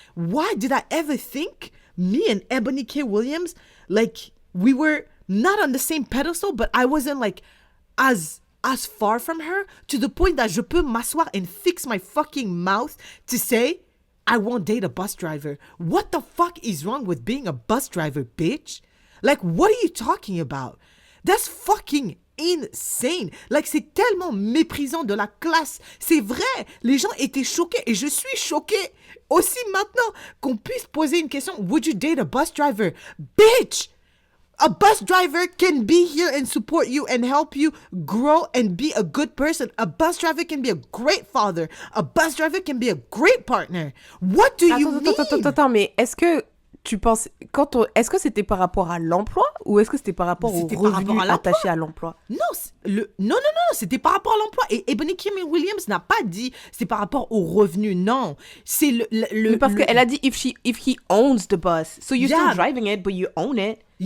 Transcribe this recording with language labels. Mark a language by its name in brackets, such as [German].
[English] Why did I ever think me and Ebony K. Williams, like, we were not on the same pedestal, but I wasn't like as far from her to the point that [French] je peux m'asseoir [English] and fix my fucking mouth to say, I won't date a bus driver. What the fuck is wrong with being a bus driver, bitch? Like, what are you talking about? That's fucking insane. [French] Like, c'est tellement méprisant de la classe. C'est vrai, les gens étaient choqués et je suis choquée aussi maintenant qu'on puisse poser une question. [English] Would you date a bus driver? Bitch! A bus driver can be here and support you and help you grow and be a good person. A bus driver can be a great father. A bus driver can be a great partner. What do you mean? [French] Attends, mais est-ce que tu penses, est-ce que c'était par rapport à l'emploi ou est-ce que c'était par rapport aux revenus attachés à l'emploi? Non, c'était par rapport à l'emploi. Et Ebony K. Williams n'a pas dit c'est par rapport aux revenus, non. C'est mais parce qu'elle a dit [English] if he owns the bus, so you're still driving it, but you own it.